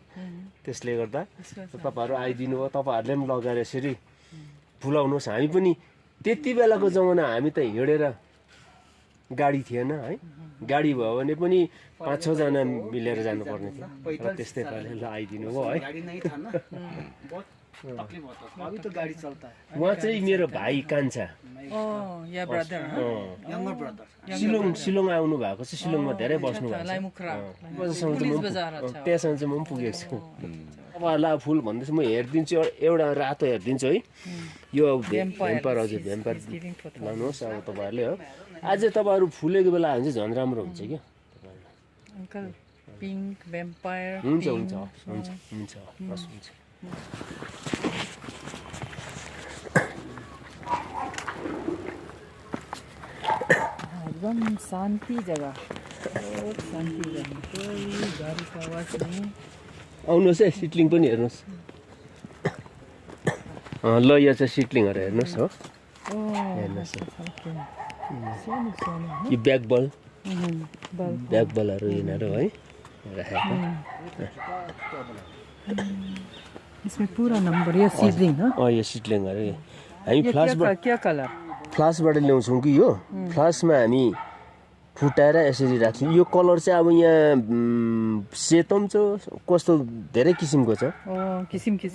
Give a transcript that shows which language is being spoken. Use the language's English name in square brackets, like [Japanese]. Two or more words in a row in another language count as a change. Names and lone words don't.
[Nepali] त्यसले गर्दा तपाईँहरू आइदिनु भयो, तपाईँहरूले पनि लगाएर यसरी फुलाउनुहोस्। हामी पनि त्यति बेलाको जमाना हामी त हिँडेर गाडी थिएन है, गाडी भयो भने पनि 5-6 जना मिलेर जानुपर्ने थियो र त्यस्तै पाराले आइदिनु भयो है। [Hindi] तकलीफ होता था, अभी तो गाड़ी चलता है। [Nepali] उहाँ चाहिँ मेरो भाइ कान्छा, या ब्रदर [English] younger brother [Nepali] शिलङ आउनु भएको छ, शिलङमा धेरै बस्नु भएको छ। लाइमुखरा बजारसम्म चाहिँ पुलिस म [Hindi] बजार अच्छा [Nepali] त्यहाँसम्म चाहिँ म पनि पुगेको छु। तपाईँहरूलाई अब फुल भन्दैछु म हेरिदिन्छु, एउटा रातो हेरिदिन्छु है, यो भेम्पायर, हजुर भेम्पायर लानुहोस् अब तपाईँहरूले हो। आज तपाईँहरू फुलेको बेला भने चाहिँ झन् राम्रो हुन्छ क्या [English] uncle pink vampire [Nepali] हुन्छ हुन्छ हुन्छ हुन्छ हस् हुन्छ। [Hindi] एकदम शांति जगह, बहुत शांति जगह, कोई गाड़ी का आवाज नहीं। [Nepali] आउनुहोस् है, सिटलिङ पनि हेर्नुहोस्। ल यो चाहिँ सिटलिङहरू हेर्नुहोस् हो, हेर्नुहोस् सानो सानो [English] यो back ball, [Nepali] बल [English] back balls [Nepali] यिनीहरू है राखेको। [Hindi] इसमें पूरा नंबर, ये सीडलिंग है। [Nepali] यो सिटलिङहरू हामी [Hindi] ये क्या कलर? [Nepali] फ्लासबाट ल्याउँछौँ कि यो फ्लासमा हामी फुटाएर यसरी राख्छौँ। यो कलर चाहिँ अब यहाँ सेतो पनि छ, कस्तो धेरै किसिमको छ, किसिम किसिम